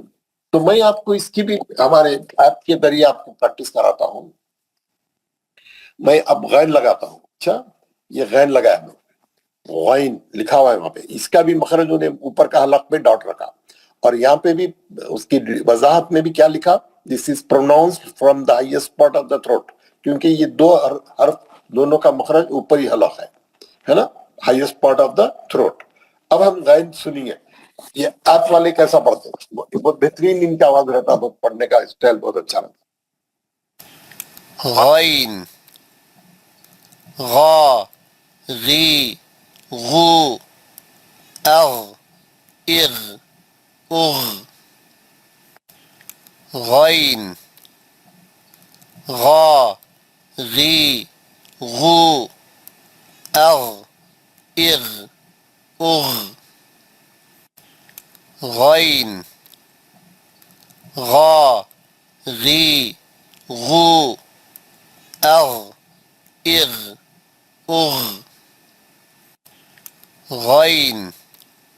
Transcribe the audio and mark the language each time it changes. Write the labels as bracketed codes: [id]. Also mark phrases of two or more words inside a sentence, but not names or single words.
[hi] तो मैं आपको इसकी भी हमारे ऐप के जरिए आपको प्रैक्टिस कराता हूं। मैं अब गैन लगाता हूं, अच्छा ये गैन लगाया मैं, गैन लिखा हुआ है वहां पे, इसका भी मखरज उन्हें ऊपर का हलक पे डॉट रखा, और यहाँ पे भी उसकी वजाहत में भी क्या लिखा, [en] this is pronounced from the highest part of the throat, [hi] क्योंकि ये दो हर्फ दोनों का मखरज ऊपरी हलक है ना, [en] highest part of the throat. [hi] अब हम गैन सुनिए, ये ऐप वाले कैसा पढ़ते हैं, बहुत बेहतरीन इनका आवाज रहता है, बहुत पढ़ने का स्टाइल बहुत अच्छा रहता [ar] غين غا غي غو أغ إغ أغ غين غا غي غو أغ إغ أغ غين غا غي غو أغ إغ أغ غين